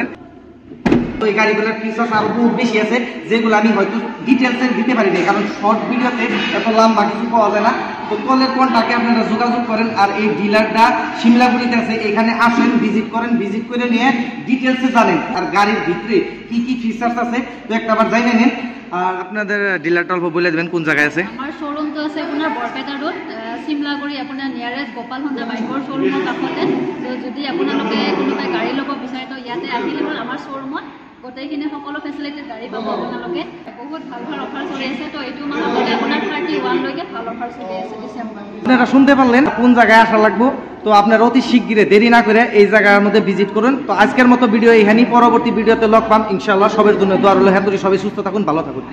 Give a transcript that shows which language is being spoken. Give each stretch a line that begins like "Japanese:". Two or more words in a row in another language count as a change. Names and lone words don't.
Bangla: এই গাড়িগুলোর ফিচার্স আরো বহুত বেশি আছে, যেগুলো আমি হয়তো ডিটেলসে দিতে পারি না, কারণ
English: short videote
Bangla: এত লম্বা কিছু পাওয়া যায় না। তো তলের কন্ট্যাক্টে আপনারা যোগাযোগ করেন। আর এই ডিলারটা সিমলাগুড়িতে আছে, এখানে আসেন, ভিজিট করেন, ভিজিট করে নিয়ে ডিটেলসে জানেন আর গাড়ির ভিতরে কি কি ফিচার্স আছে তো একটাবার জানিয়ে নিন। আর আপনাদের ডিলারটা অল্প বলে দেবেন কোন জায়গায় আছে।
Assamese: আমার শোরুম তো আছে আপোনাৰ বৰপেটা ৰোড, চিমলাগুৰি, আপোনাৰ নিয়াৰেষ্ট গোপাল হোণ্ডা বাইকৰ শ্বৰুমৰ কাষতে। তো যদি আপোনালোকে কোনোবাই গাড়ী ল'ব বিচাৰে তো ইয়াতে আহিলে হ'ল আমাৰ শ্বৰুমত, গোটেইখিনি সকলো ফেচিলিটিৰ গাড়ী পাব আপোনালোকে। বহুত ভাল ভাল অফাৰ চলি আছে, তো এইটো মাহত গ'লে আপোনাৰ 31 লৈকে ভাল অফাৰ চলি আছে ডিচেম্বৰ।
Bangla: আপনারা শুনতে পারলেন কোন জায়গায় আসা লাগবো, তো আপনারা অতি শীঘ্রই দেরি না করে এই জায়গার মধ্যে ভিজিট করুন। তো আজকের মতো ভিডিও এখানেই, পরবর্তী ভিডিওতে লগ পাম
Arabic: إن شاء الله.
Bangla: সবার জন্য দোয়া রইল, হ্যাঁ সবাই সুস্থ থাকুন, ভালো থাকুন।